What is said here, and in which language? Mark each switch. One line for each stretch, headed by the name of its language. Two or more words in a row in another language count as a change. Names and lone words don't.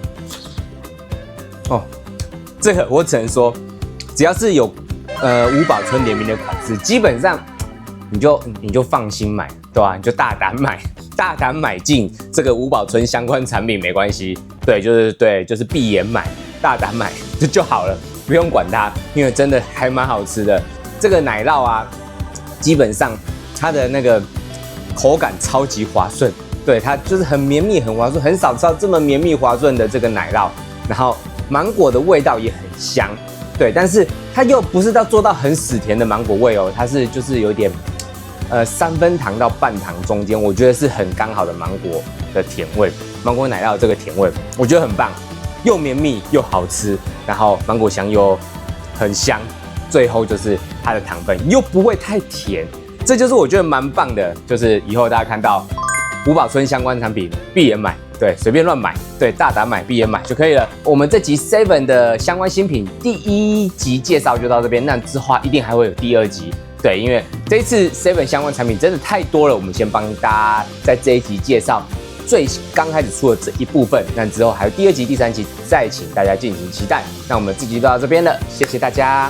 Chinese: 哦，這個我只能說，只要是有吳寶春聯名的款式，基本上你就放心買，对吧？你就大膽買進這個吳寶春相關產品沒關係，對，就是閉眼買，大膽買就好了，不用管它，因為真的還蠻好吃的。這個奶酪啊，基本上它的那個口感超級滑順，對，它就是很綿密、很滑順，很少吃到這麼綿密滑順的這個奶酪。然後芒果的味道也很香，對，但是它又不是做到很死甜的芒果味哦，它是就是有點 3分糖到半糖中間，我覺得是很剛好的芒果的甜味，芒果奶酪這個甜味，我覺得很棒，又綿密又好吃，然後芒果香又很香，最後就是它的糖分又不會太甜，這就是我覺得蠻棒的，就是以後大家看到吳寶春相關產品，閉眼買，對，隨便亂買，對，大膽買，閉眼買就可以了。我們這集 Seven 的相關新品第1集介紹就到這邊，那之後一定還會有第2集。對，因為這一次 Seven 相關產品真的太多了，我們先幫大家在這一集介紹最剛開始出的這一部分，那之後還有第2集、第3集，再請大家敬請期待。那我們這集就到這邊了，謝謝大家。